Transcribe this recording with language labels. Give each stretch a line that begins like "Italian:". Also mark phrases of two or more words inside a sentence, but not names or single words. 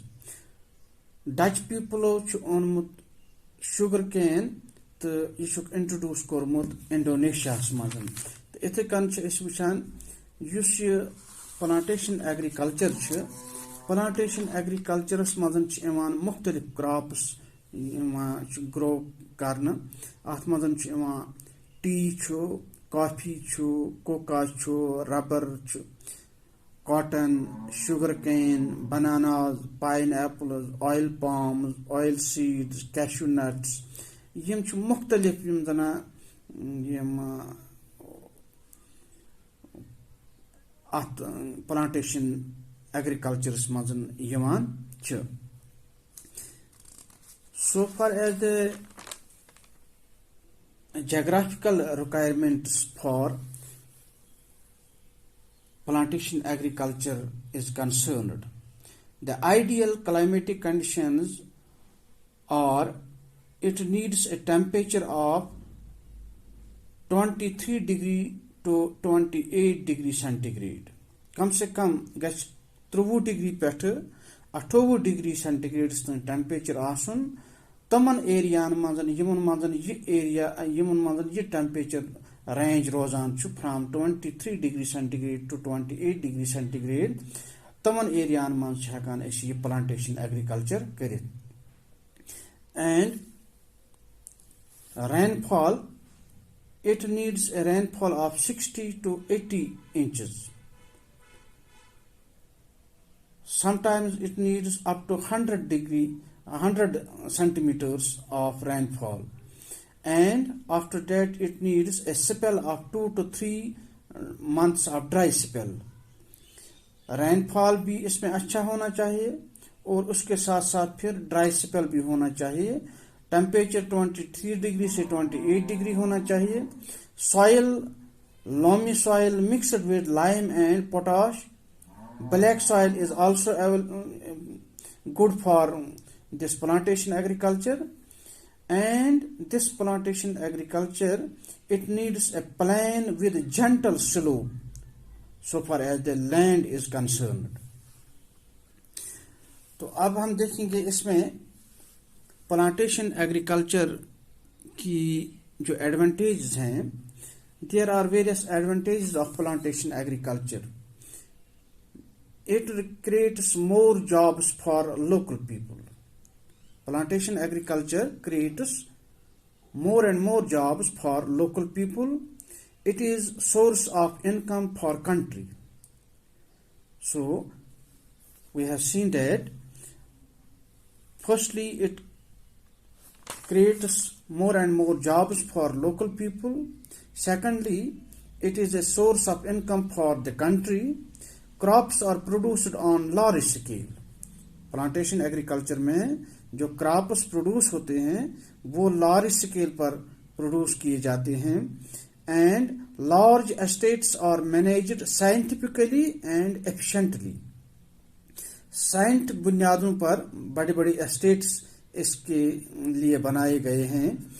English: Dutch people
Kashmiri: onmut
English: sugar cane
Kashmiri: تو یہ انٹروڈیوس کورمت انڈونیشیا مز۔ اتھے کن وچھان اس یہ
English: plantation agriculture plantation agricultures
Kashmiri: مز مختلف
English: crops grow
Kashmiri: کرنا۔ ات مز
English: tea coffee cocoa rubber cotton sugar cane bananas pineapples oil palms oil seeds cashew nuts
Kashmiri: یم مختلف یم زنا یم ات
English: plantation agricultures
Kashmiri: مز یوان چھ۔
English: So far as the geographical requirements for plantation agriculture is concerned, the ideal climatic conditions are it needs a temperature of 23 degree to 28 degree centigrade
Kashmiri: कम से कम गछ 23 डिग्री पेठ 28 डिग्री सेंटीग्रेड्स तक टेम्परेचर आसन तमन एरियान मंजन यमन मंजन ये एरिया यमन मंजन ये टेम्परेचर रेंज रोजान छु
English: from 23 degree centigrade to 28 degree centigrade
Kashmiri: टू 28 डिग्री सेंटीग्रेड तमन एरियान मंज छ हकान अस ये
English: plantation agriculture
Kashmiri: करित
English: and rainfall it needs a rainfall of 60 to 80 inches. Sometimes it needs up to 100 centimeters of rainfall, and after that it needs a spell of 2 to 3 months of dry spell.
Hindi: rainfall भी इसमें अच्छा होना चाहिए और उसके साथ साथ फिर
English: dry spell
Hindi: भी होना चाहिए. टेम्परेचर 23 डिग्री से 28 डिग्री होना चाहिए.
English: सॉइल loamy soil mixed with lime and potash. Black soil is also good for this plantation agriculture, and this plantation agriculture it needs a plain with gentle slope so far as the land is concerned.
Hindi: तो अब हम देखेंगे इसमें
English: plantation agriculture
Hindi: की जो एडवांटेजेस हैं.
English: There are various advantages of plantation agriculture. It creates more jobs for local people. plantation agriculture creates more and more jobs for local people. It is source of income for country. So we have seen that firstly it creates more and more jobs for local people. Secondly, it is a source of income for the country. Crops are produced on large scale.
Hindi: प्लांटेशन एग्रीकल्चर में जो क्रॉप्स प्रोड्यूस होते हैं वो
English: large scale
Hindi: पर प्रोड्यूस किए जाते हैं.
English: And large estates are managed scientifically and efficiently.
Hindi: साइंटिफिक बुनियादों पर बड़े बड़े एस्टेट्स इसके लिए बनाए गए हैं.